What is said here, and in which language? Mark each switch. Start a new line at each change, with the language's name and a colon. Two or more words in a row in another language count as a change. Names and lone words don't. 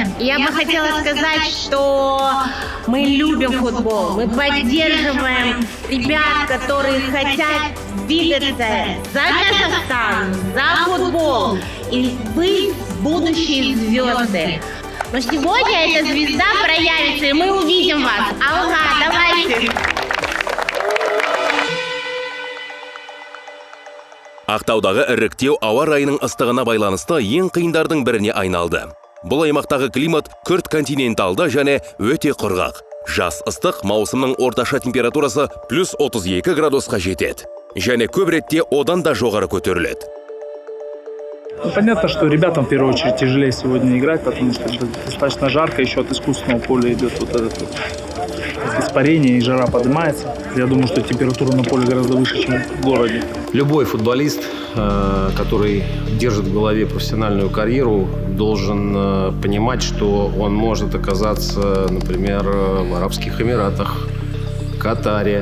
Russian: Я бы хотела сказать, что мы любим футбол, мы поддерживаем ребят, которые хотят двигаться за Казахстан, за футбол и быть будущие звезды. Но сегодня эта звезда проявится, и мы увидим вас. Алга, давайте!
Kazakh: Ақтаудағы іріктеу ауа райының ыстығына байланысты ең қиындардың біріне айналды. Бұл аймақтағы климат күрт континенталды және өте құрғақ. Жаз ыстық, маусымның орташа температурасы плюс 32 градусқа жетеді. Және көп ретте одан да жоғары көтеріледі.
Russian: Понятно, что ребятам в первую очередь тяжелее сегодня играть, потому что достаточно жарко, еще от искусственного поля идет вот это испарение и жара поднимается. Я думаю, что температура на поле гораздо выше, чем в городе. Любой футболист, который держит в голове профессиональную карьеру, должен понимать, что он может оказаться, например, в Арабских Эмиратах, Катаре.